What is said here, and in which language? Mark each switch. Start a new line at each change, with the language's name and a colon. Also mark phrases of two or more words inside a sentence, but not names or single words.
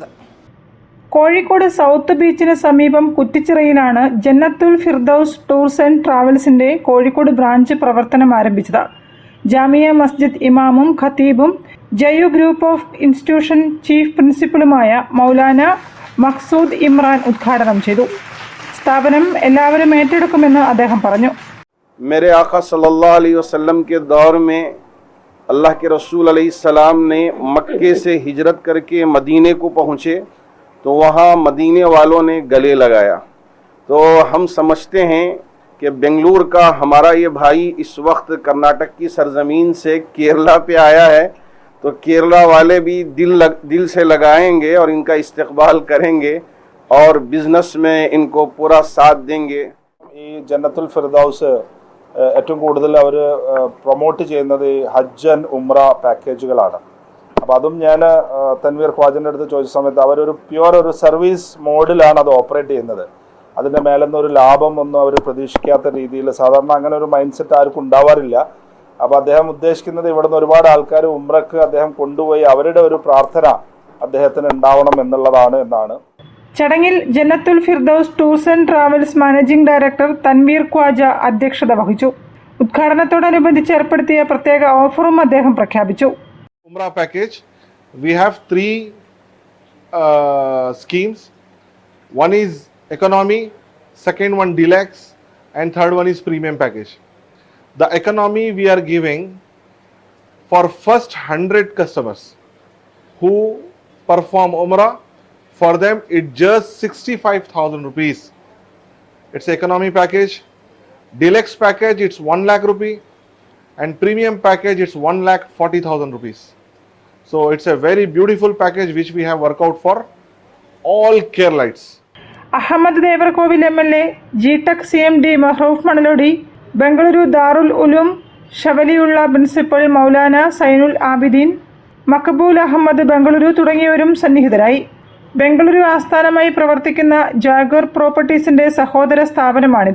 Malayalam: കോഴിക്കോട് സൗത്ത് ബീച്ചിന് സമീപം കുറ്റിച്ചിറയിലാണ് ജന്നത്തുൽ ഫിർദൌസ് ടൂർസ് ആൻഡ് ട്രാവൽസിന്റെ കോഴിക്കോട് ബ്രാഞ്ച് പ്രവർത്തനം ആരംഭിച്ചത്. ജാമിയ മസ്ജിദ് ഇമാമും ഖത്തീബും ജയു ഗ്രൂപ്പ് ഓഫ് ഇൻസ്റ്റിറ്റ്യൂഷൻ ചീഫ് പ്രിൻസിപ്പലുമായ മൗലാന മഖ്സൂദ് ഇമ്രാൻ ഉദ്ഘാടനം ചെയ്തു. സ്ഥാപനം എല്ലാവരും ഏറ്റെടുക്കുമെന്ന് അദ്ദേഹം പറഞ്ഞു.
Hindi: मेरे आका
Arabic: صلى الله عليه وسلم
Hindi: के दौर में अल्लाह के रसूल अलैहिस्सलाम ने मक्के से हिजरत करके मदीने को पहुँचे तो वहाँ मदीने वालों ने गले लगाया। तो हम समझते हैं कि बेंगलुरु का हमारा ये भाई इस वक्त कर्नाटक की सरजमीन से केरला पे आया है, तो केरला वाले भी दिल से लगाएंगे और इनका इस्तकबाल करेंगे और बिजनेस में इनको पूरा साथ देंगे.
Malayalam: ഈ ജന്നത്തുൽ ഫിർദൌസ് ഏറ്റവും കൂടുതൽ അവർ പ്രൊമോട്ട് ചെയ്യുന്നത് ഹജ്ജ് ആൻഡ് ഉംറ പാക്കേജുകളാണ്. അപ്പോൾ അതും ഞാൻ തൻവീർ ഖ്വാജൻ്റെ അടുത്ത് ചോദിച്ച സമയത്ത് അവരൊരു പ്യുവർ ഒരു
English: service mode
Malayalam: അത് ഓപ്പറേറ്റ് ചെയ്യുന്നത്. അതിൻ്റെ മേലെന്ന് ഒരു ലാഭം ഒന്നും അവർ പ്രതീക്ഷിക്കാത്ത രീതിയിൽ, സാധാരണ അങ്ങനെ ഒരു
English: mind set
Malayalam: ആർക്കും ഉണ്ടാവാറില്ല. അപ്പോൾ അദ്ദേഹം ഉദ്ദേശിക്കുന്നത് ഇവിടുന്ന് ഒരുപാട് ആൾക്കാർ ഉംറക്ക് അദ്ദേഹം കൊണ്ടുപോയി അവരുടെ ഒരു പ്രാർത്ഥന അദ്ദേഹത്തിന് ഉണ്ടാവണം എന്നുള്ളതാണ് എന്നാണ്. ചടങ്ങിൽ ജന്നത്തുൽ ഫിർദൌസ് ടൂർസ് ആൻഡ് ട്രാവൽസ്
English: managing director
Malayalam: തൻവീർ ഖ്വാജ അധ്യക്ഷത വഹിച്ചു. ഉദ്ഘാടനത്തോടനുബന്ധിച്ച് ഏർപ്പെടുത്തിയ പ്രത്യേക ഓഫറും അദ്ദേഹം പ്രഖ്യാപിച്ചു. ഉംറ പാക്കേജ്,
English: we have three schemes. One is economy, second one deluxe, and third one is premium package. The economy we are giving for first 100 customers who perform Umrah. For them, it's just 65,000 rupees. It's economy package. Deluxe package, it's 1 lakh rupee. And premium package, it's 1,40,000 rupees. So it's a very beautiful package which we have worked out for all Keralites.
Malayalam: അഹമ്മദ് ദേവർകോവിൽ MLA, GTech CMD മഹ്റൂഫ് മണലോടി, ബംഗളൂരു ദാറുൽ ഉലൂം ഷവലിയുള്ള പ്രിൻസിപ്പൽ മൗലാന സൈനുൽ ആബിദീൻ, മഖബൂൽ അഹമ്മദ് ബംഗളൂരു തുടങ്ങിയവരും സന്നിഹിതരായി. ബംഗളൂരു ആസ്ഥാനമായി പ്രവർത്തിക്കുന്ന ജാഗർ പ്രോപ്പർട്ടീസിന്റെ സഹോദര സ്ഥാപനമാണിത്.